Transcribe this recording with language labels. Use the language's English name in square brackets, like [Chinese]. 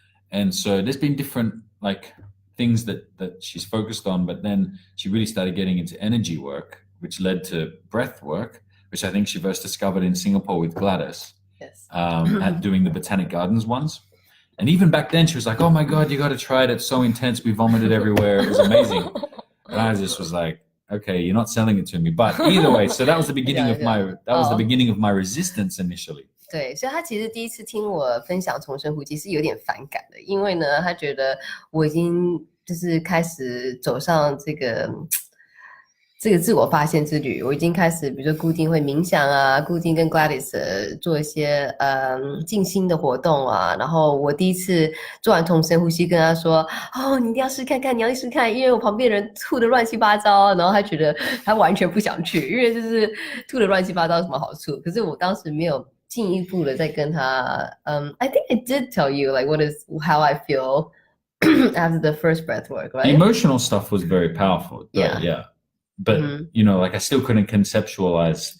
[English] And so there's been different things that she's focused on, but then she really started getting into energy work, which led to breath work, which I think she first discovered in Singapore with Gladys. Yes. At doing the Botanic Gardens ones. And even back then she was like, oh my God, you got to try it. It's so intense. We vomited everywhere. It was amazing. And I just was like, okay, you're not selling it to me. But either way, so that was the beginning of the beginning of my resistance initially. [Chinese] 对，所以他其实第一次听我分享重生呼吸是有点反感的，因为呢，他觉得我已经就是开始走上这个自我发现之旅，我已经开始，比如说固定会冥想啊，固定跟 Gladys 做一些静心的活动啊。然后我第一次做完重深呼吸，跟他说：“哦，你一定要试看看，你要试试看，因为我旁边人吐的乱七八糟。” 然后他觉得他完全不想去，因为就是吐的乱七八糟有什么好处？可是我当时没有进一步的在跟他 [English] I think I did tell you like how I feel after the first breath work, right? The emotional stuff was very powerful. Yeah. But I still couldn't conceptualize.